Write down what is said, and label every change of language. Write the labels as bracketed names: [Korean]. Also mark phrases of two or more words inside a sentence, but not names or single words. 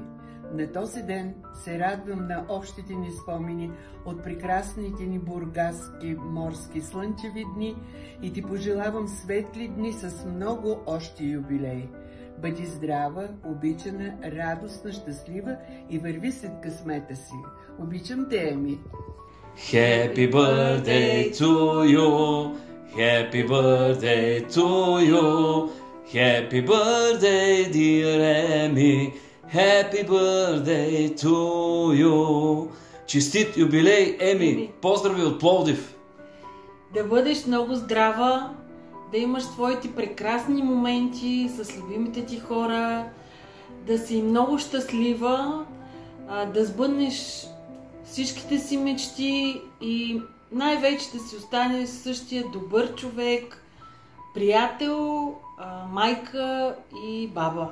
[Bulgarian] На този ден се радвам на общите ни спомени от прекрасните ни бургаски морски слънчеви дни и ти пожелавам светли дни с много още юбилеи. Бъди здрава, обичана, радостна, щастлива и върви след късмета си. Обичам те, Еми! [English] Happy birthday to you! Happy birthday to you! Happy birthday, dear Emi! Happy birthday to you! [Bulgarian] Честит юбилей, Еми! Поздрави от Пловдив! Да бъдеш много здрава, да имаш твоите прекрасни моменти с любимите ти хора, да си много щастлива, да сбъднеш всичките си мечти и най-вече да си останеш същия добър човек, приятел, майка и баба.